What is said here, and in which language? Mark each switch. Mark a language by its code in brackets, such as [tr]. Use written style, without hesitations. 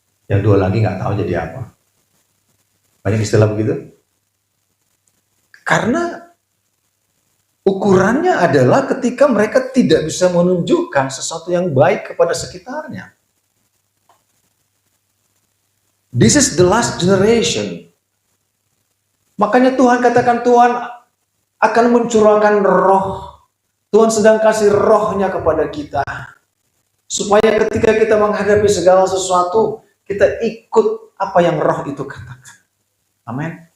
[id] Yang 2 lagi nggak tahu jadi apa. Banyak istilah begitu. Karena ukurannya adalah ketika mereka tidak bisa menunjukkan sesuatu yang baik kepada sekitarnya. [en] This is the last generation. [id] Makanya Tuhan katakan Tuhan akan mencurahkan roh Tuhan sedang kasih rohnya kepada kita. Supaya ketika kita menghadapi segala sesuatu, kita ikut apa yang roh itu katakan. Amin.